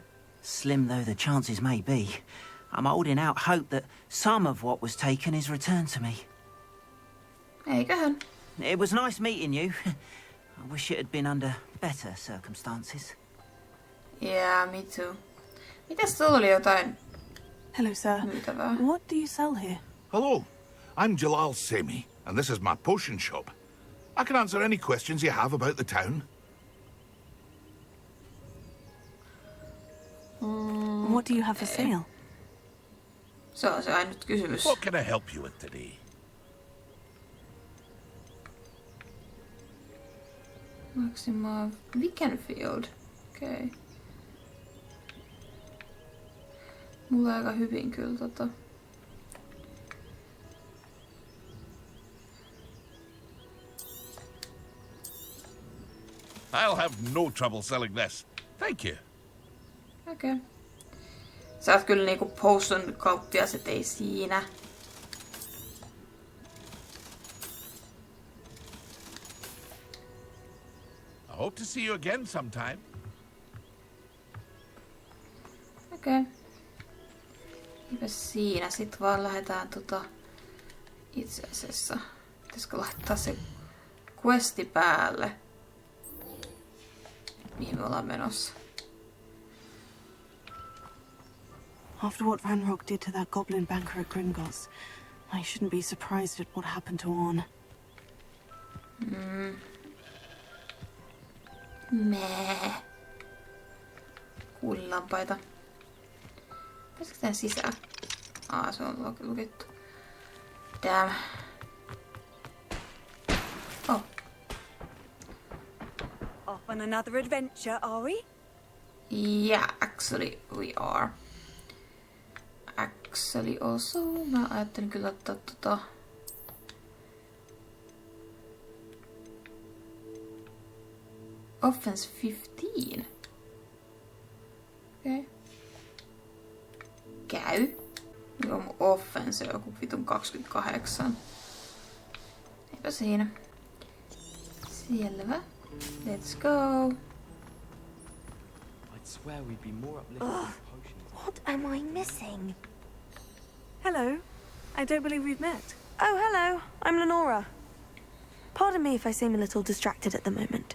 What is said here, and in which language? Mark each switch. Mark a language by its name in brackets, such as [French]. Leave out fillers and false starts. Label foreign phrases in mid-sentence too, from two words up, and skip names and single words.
[English] Slim though the chances may be, I'm holding out hope that some of what was taken is returned to me. [Finnish] Eiköhän. [English] It was nice meeting you. I wish it had been under better circumstances. Yeah, me too. [Finnish] Mitäs sulla oli jotain? [English] Hello, sir. [Finnish] Myytävää? [English] What do you sell here? Hello, I'm Jalal Semi, and this is my potion shop. I can answer any questions you have about the town. What do you have for sale? [Finnish] Se on se ainut kysymys. [English] What can I help you with today? [Finnish] Maxima Wickenfield. Okei. Mulla on aika hyvin kyllä [English] I'll have no trouble selling this. Thank you. [Finnish] Okei. Sä oot kyllä niinku potion kauppias, et ei siinä. [English] I hope to see you again sometime. [Finnish] Okei. Eipä siinä. Sit vaan lähdetään itse asiassa. Pitäisikö laittaa se questi päälle? Mihin me ollaan menossa? [English] After what Ranrock did to that goblin banker at Gringotts, I shouldn't be surprised at what happened to Orn. Meh. [Finnish] Kuulilampaita. Pääsikö tän sisään? Se on lukittu. [English] Damn. Off on another adventure, are we? Yeah, actually we are. Actually also, [Finnish] mä ajattelin kyllä ottaa Offense 15. Okei. Okay. Käy. Joo, mun offense on joku vitun 28. Eipä siinä. Selvä. [English] Let's go. I'd swear we'd be more uplifted with potions. What am I missing? Hello. I don't believe we've met. Oh, hello. I'm Lenora. Pardon me if I seem a little distracted at the moment.